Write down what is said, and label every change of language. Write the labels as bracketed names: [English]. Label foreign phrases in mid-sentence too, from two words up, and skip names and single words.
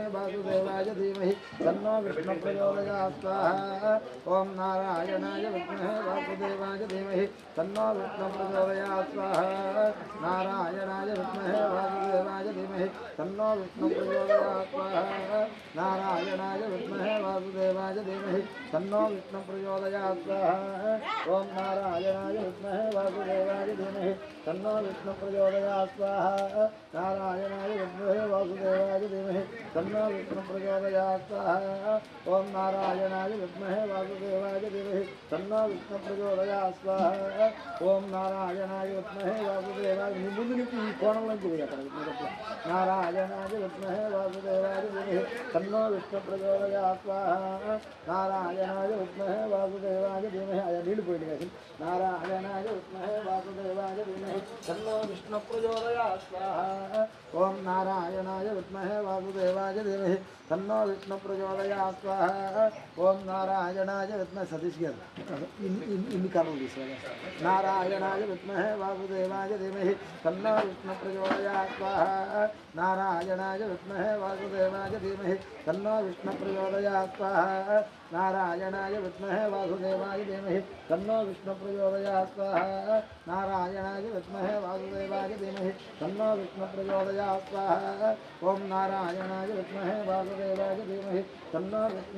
[Sanskrit] వాసుదేవాయ ధీమహి తన్నో విష్ణు ప్రచోదయా స్వాహ ఓం నారాయణాయ విద్మహే వాసుదేవాయ ధీమహి తన్నో విష్ణు ప్రచోదయా స్వాహ నారాయణాయ విద్మహే వాసుదేవాయ ధీమహి తన్నో విష్ణు ప్రచోదయా స్వాహ నారాయణాయ విద్మహే వాసుదేవాయ ధీమహి తన్నో విష్ణు ప్రచోదయా స్వాహ ఓం నారాయణాయ విద్మహే వాసుదేవాయ ధీమహి తన్నో విష్ణు ప్రచోదయా प्रचोदयात् स्वाहा नारायणाय विद्महे वासुदेवाय धीमहि तन्नो विष्णु प्रचोदयात् स्वाहा ओम नारायणाय विद्महे वासुदेवाय धीमहि तन्नो विष्णु प्रचोदयात् स्वाहा ओम नारायणाय विद्महे वासुदेवाय [Telugu] ముందు నుంచి ఈ కోణంలోంచి పోయి అక్కడ [Sanskrit] నారాయణాయ విద్మహే వాసుదేవాయ ధీమహి తన్నో విష్ణు ప్రచోదయాత్ స్వాహా నారాయణాయ విద్మహే వాసుదేవాయ ధీమహి [Telugu] అయ్యా నీళ్ళు పోయింది కదా [Sanskrit] నారాయణాయ విద్మహే వాసుదేవాయ ధీమహి తన్నో విష్ణు ప్రచోదయాత్ స్వాహా ఓం నారాయణాయ విద్మహే వాసుదేవాయ ధీమహి తన్నో విష్ణు ప్రచోదయాత్ స్వాహా ఓం నారాయణాయ విద్మహే [Telugu] సతీష్ గారు ఇన్ని కాలం తీసుకోవాలి [Sanskrit] నారాయణాయ విద్మహే వాసుదేవాయ ధీమహి तन्नो विष्णु प्रचोदयात् स्वाहा नारायणाय विद्महे वासुदेवाय धीमहि तन्नो विष्णु प्रचोदयात् स्वाहा नारायणाय विद्महे वासुदेवाय धीमहि तन्नो विष्णु प्रचोदयात् स्वाहा नारायणाय विद्महे वासुदेवाय धीमहि तन्नो विष्णु प्रचोदयात् स्वाहा ओम नारायणाय विद्महे वासुदेवाय धीमहि तन्नो विष्णु